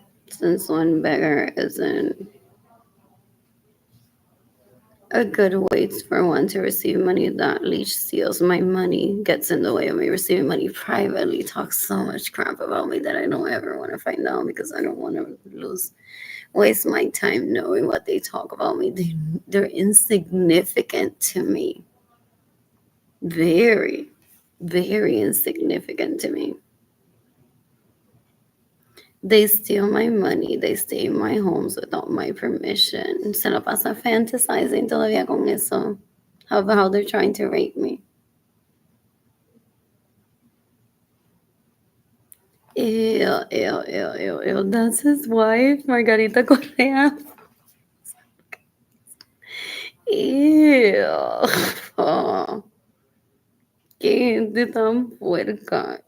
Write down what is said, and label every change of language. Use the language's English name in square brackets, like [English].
[English] Since one beggar isn't a good way for one to receive money, that Leech steals my money, gets in the way of me receiving money privately, talks so much crap about me that I don't ever want to find out because I don't want to waste my time knowing what they talk about me. They're insignificant to me. Very, very insignificant to me. They steal my money. They stay in my homes without my permission. [Spanish] Se la pasa [English] fantasizing [Spanish] todavía con eso. [English] How they're trying to rape me. Ew, ew, ew, ew, ew. That's his wife, Margarita Correa. [Spanish] Ew. Oh. Qué gente tan puerca.